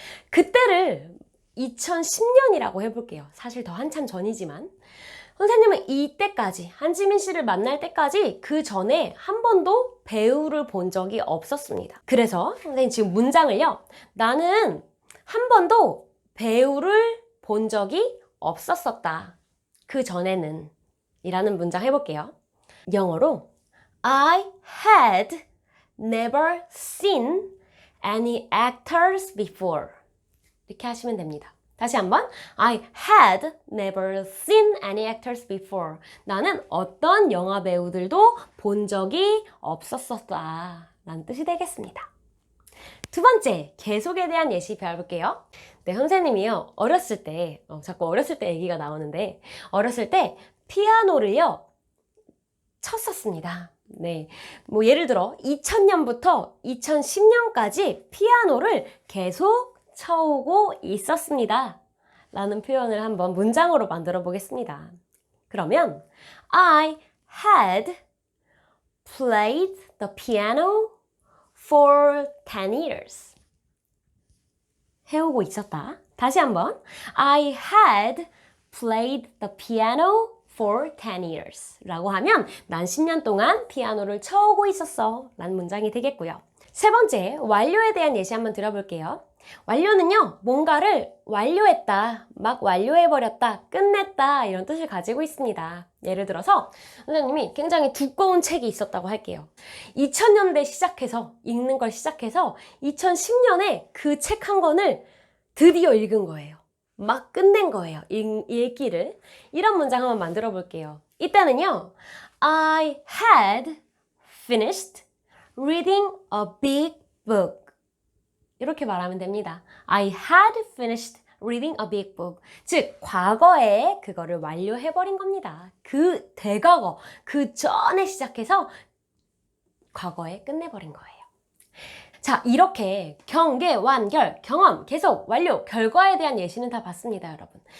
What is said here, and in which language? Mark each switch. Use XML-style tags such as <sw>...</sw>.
<ko>그때를 2010년이라고 해볼게요. 사실 더 한참 전이지만 선생님은 이때까지 한지민 씨를 만날 때까지 그 전에 한 번도 배우를 본 적이 없었습니다. 그래서 선생님 지금 문장을요. 나는 한 번도 배우를 본 적이 없었었다. 그 전에는 이라는 문장 해볼게요. 영어로</ko> <en>I had never seen any actors before.</en> <ko>이렇게 하시면 됩니다. 다시 한번</ko> <en>I had never seen any actors before.</en> <ko>나는 어떤 영화 배우들도 본 적이 없었었다 라는 뜻이 되겠습니다. 두 번째, 계속에 대한 예시 배워볼게요. 네, 선생님이요. 어렸을 때, 자꾸 어렸을 때 얘기가 나오는데 어렸을 때 피아노를요 쳤었습니다. 네, 뭐 예를 들어 2000년부터 2010년까지 피아노를 계속 쳐오고 있었습니다. 라는 표현을 한번 문장으로 만들어 보겠습니다. 그러면</ko> <en>I had played the piano for 10 years.</en> <ko>해오고 있었다. 다시 한번</ko> <en>I had played the piano for 10 years</en> <ko>라고 하면 난 10년 동안 피아노를 쳐오고 있었어 라는 문장이 되겠고요. 세 번째, 완료에 대한 예시 한번 들어볼게요. 완료는요, 뭔가를 완료했다, 막 완료해버렸다, 끝냈다 이런 뜻을 가지고 있습니다. 예를 들어서 선생님이 굉장히 두꺼운 책이 있었다고 할게요. 2000년대 시작해서 읽는 걸 시작해서 2010년에 그 책 한 권을 드디어 읽은 거예요. 막 끝낸 거예요. 읽기를. 이런 문장 한번 만들어 볼게요. 이때는요,</ko> <en>I had finished reading a big book.</en> <ko>이렇게 말하면 됩니다.</ko> <en>I had finished reading a big book.</en> <ko>즉, 과거에 그거를 완료해버린 겁니다. 그 대과거, 그 전에 시작해서 과거에 끝내버린 거예요. 자, 이렇게 경계, 완결, 경험, 계속, 완료, 결과에 대한 예시는 다 봤습니다, 여러분.</ko>